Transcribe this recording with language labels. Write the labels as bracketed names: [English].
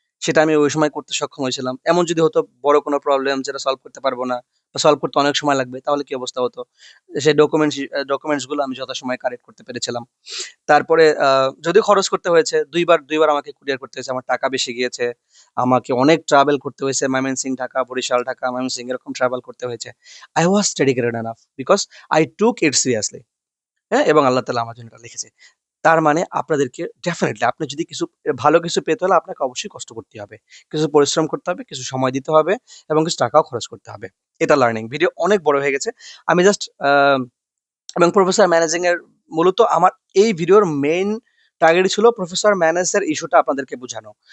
[Bangla] সেটা আমি ওই সময় করতে সক্ষম হয়েছিলাম। এমন যদি হতো বড় কোনো প্রবলেম যেটা সলভ করতে পারবো না বা সলভ করতে অনেক সময় লাগবে, তাহলে কি অবস্থা হতো? সেই ডকুমেন্টস গুলো আমি যথাসময়ে কারেক্ট করতে পেরেছিলাম। তারপরে যদিও খরচ করতে হয়েছে, ২ বার আমাকে কুরিয়ার করতে হয়েছে। আমার টাকা বেশি গিয়েছে। আমাকে অনেক ট্রাভেল করতে হয়েছে। ময়মনসিংহ, ঢাকা, বরিশাল, ঢাকা, ময়মনসিংহ এরকম ট্রাভেল করতে হয়েছে। [English] I was dedicated enough because I took it seriously. [Bangla] হ্যাঁ? এবং আল্লাহ তাআলা আমার জন্য এটা লিখেছে। তার মানে আপনাদেরকে ডেফিনিটলি আপনি যদি কিছু ভালো কিছু পেতে হলে আপনাকে অবশ্যই কষ্ট করতে হবে। কিছু পরিশ্রম করতে হবে, কিছু সময় দিতে হবে এবং কিছু টাকাও খরচ করতে হবে। এটা লার্নিং। ভিডিও অনেক বড় হয়ে গেছে। আমি জাস্ট এবং প্রফেসর ম্যানেজিং এর মূলত আমার এই ভিডিওর মেইন টার্গেট ছিল প্রফেসর ম্যানেজের ইস্যুটা আপনাদেরকে বোঝানো।